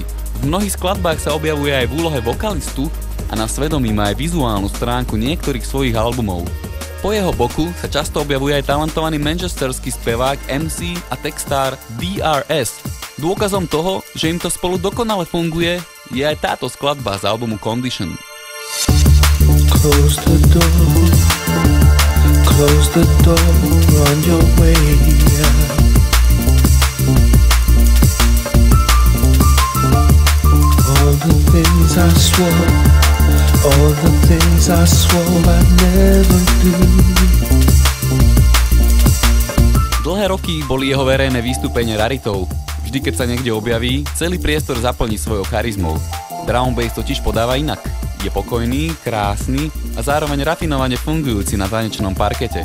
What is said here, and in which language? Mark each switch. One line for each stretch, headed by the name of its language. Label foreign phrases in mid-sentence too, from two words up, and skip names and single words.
Slovak: V mnohých skladbách sa objavuje aj v úlohe vokalistu a na svedomí má aj vizuálnu stránku niektorých svojich albumov. Po jeho boku sa často objavuje aj talentovaný manchesterský spevák MC a textár DRS. Dôkazom toho, že im to spolu dokonale funguje, je aj táto skladba z albumu Condition.
English: Close the door on your way out. All the things I swore, all the things I swore I'd never do.
Slovak: Dlhé roky boli jeho verejné vystúpenia raritou. Vždy, keď sa niekde objaví, celý priestor zaplní svojou charizmou. Drum bass totiž podáva inak. Je pokojný, krásny a zároveň rafinovane fungujúci na tanečnom parkete.